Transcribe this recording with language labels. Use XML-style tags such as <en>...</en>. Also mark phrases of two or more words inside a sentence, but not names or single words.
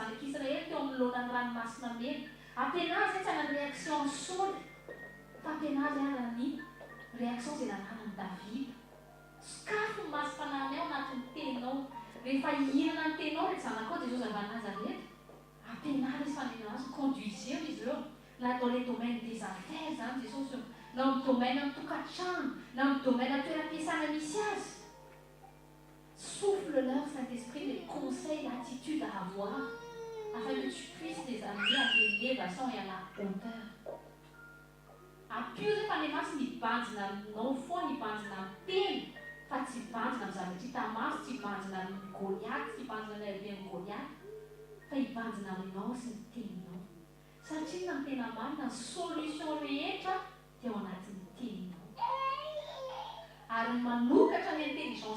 <mg>zanak'Israely teo amin'ny lohan'ny ranomasina mena ampianary izay tsy hanana réaction ny Saoly fa ampianary izay hanana ny réaction izay nananany Davida sakafo masom-panahy ao anatin'ny teninao rehefa hihinana ny teninao rehefa zanakao Jesosy avy any Nazareto ampianary izy fanenana azy conduiseo izy eo na</mg> <fr>dans les domaines des affaires</fr> <mg>zany Jesosy na amin'ny domaine amin'ny tokantrano na amin'ny domaine am-toeram-piasana misy azy</mg> <fr>souffle leur Saint-Esprit les conseils l'attitude à avoir afin que tu puisses les amener à l'élévation et à la hauteur</fr> <mg>ampio zay fa ny masy nibanjina aminao foa nibanjina amin'ny teny fa tsy hibanjina amin'ny zavatra hita maso tsy hibanjina amin'ny Goliath tsy hibanjina amin'ny aiben'ny Goliath fa hibanjina aminao sy ny teninao satria na ny tena marina ny solution rehetra dia ao anatin'ny teninao ary manokatra ny intelligence</mg>